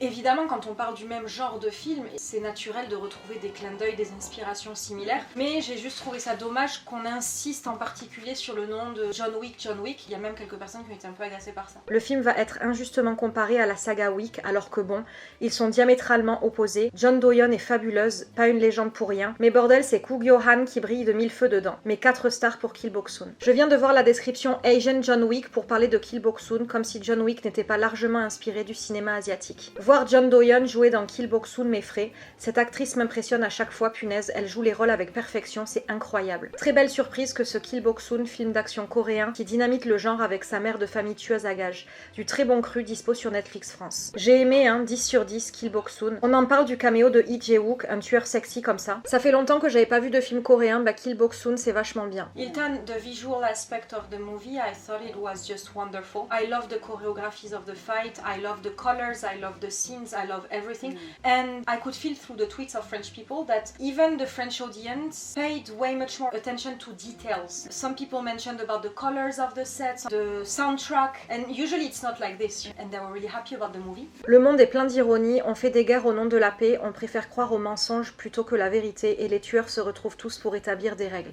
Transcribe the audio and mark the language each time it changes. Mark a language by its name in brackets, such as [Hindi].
[French] Évidemment, quand on parle du même genre de film, c'est naturel de retrouver des clins d'œil, des inspirations similaires, mais j'ai juste trouvé ça dommage qu'on insiste en particulier sur le nom de John Wick. Il y a même quelques personnes qui ont été un peu agacées par ça. Le film va être injustement comparé à la saga Wick, alors que bon, ils sont diamétralement opposés. John Do-yeon est fabuleuse, pas une légende pour rien, mais bordel, c'est Koo Gyo-han qui brille de 1000 feux dedans. Mais 4 stars pour Kill Bok-soon. Je viens de voir la description Asian John Wick pour parler de Kill Bok-soon, comme si John Wick n'était pas largement inspiré du cinéma asiatique. Voir John Do-yeon jouer dans Kill Bok-soon m'effraie. Cette actrice m'impressionne à chaque fois, punaise, elle joue les rôles avec perfection, c'est incroyable. Très belle surprise que ce Kill Bok-soon, film d'action coréen, qui dynamite le genre avec sa mère de famille tueuse à gages. Du très bon cru dispo sur Netflix France. J'ai aimé, 10 sur 10, Kill Bok-soon. On en parle du caméo de Lee Jae-wook, un tueur sexy comme ça. Ça fait longtemps que j'avais pas vu de film coréen, Kill Bok-soon c'est vachement bien. [English] Hilton, the visual aspect of the movie, I thought it was just wonderful. I love the choreographies of the fight, I love the colors, I love the scenes, I love everything. And I could feel through the tweets of French people that even the French audience paid way much more attention to details. Some people mentioned about the colors of the sets, the soundtrack, and usually it's not like this. And they were really happy about the movie. [French] Le monde est plein d'ironie, on fait des guerres au nom de la paix, on préfère croire aux mensonges plutôt que la vérité et les tueurs se retrouvent tous pour établir des règles.